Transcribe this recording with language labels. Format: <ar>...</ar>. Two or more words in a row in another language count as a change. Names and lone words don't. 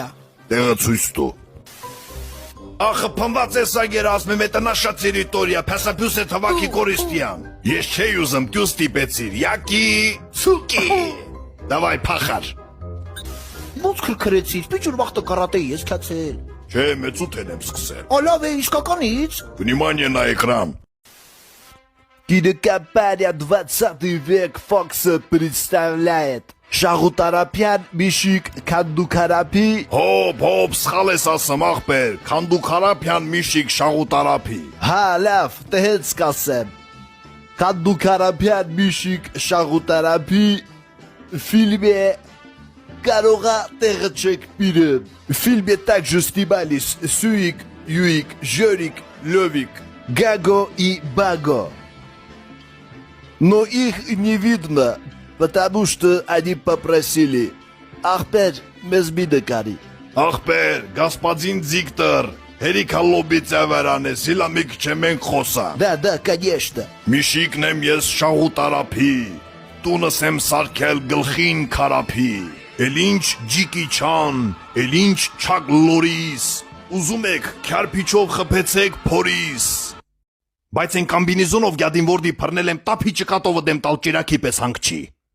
<hy>Տեղը ցույց տու։ Ախը փնված է սա գերազմ է տնաշա տերիտորիա, փասապյուս է թվակի կորիստյան։ Ես չէի ուզում դյուս տիպեցիր, յակի, ցուկի։ Դավայ փախար։ Ոնց քրքրեցիր, պիճուր վախտը կարատեի ես քացել։ Չէ, մեծութեն եմ սկսել։ Ալավ է իսկականից։</hy> <ru>Внимание на экран. Кинокомпания 20 век Фокса представляет Շաղուտարապյան Միշիկ Քանդուքարապի</ru> <hy>Հոп, սխալ ես ասում ախպեր, Քանդուքարապյան Միշիկ Շաղուտարապի։ Հա, լավ, դե հենց կասեմ Քանդուքարապյան Միշիկ Շաղուտարապի фильме «Կարող է տեղը չեք պիրեմ»</hy> <ru>В фильме также снимались Сюик, Юик, Жорик, Левик, Гаго и Баго. Но их не видно, потому что они попросили</ru> <hy>Ախպեր, մեզ մի նկարի։ Ախպեր, Գասպադին Զիկտոր, հերիքա լոբի ծավարան է, սիլամիկ չեմ ենք խոսա։</hy> <ru>Да, конечно.</ru> <hy>Միշիկն եմ ես Շաղուտարապի, տունս եմ սարքել գլխին քարապի, էլ ինչ ջիկի չան, էլ ինչ չակ լորիս, ուզում եք քյարփիչով խփեցեք փորիս։ Բայց են կամբինեզոնով գյադին որդի փռնել եմ տափի ճկատովը դեմ տալ ճիրակի պես հանգչի։</hy>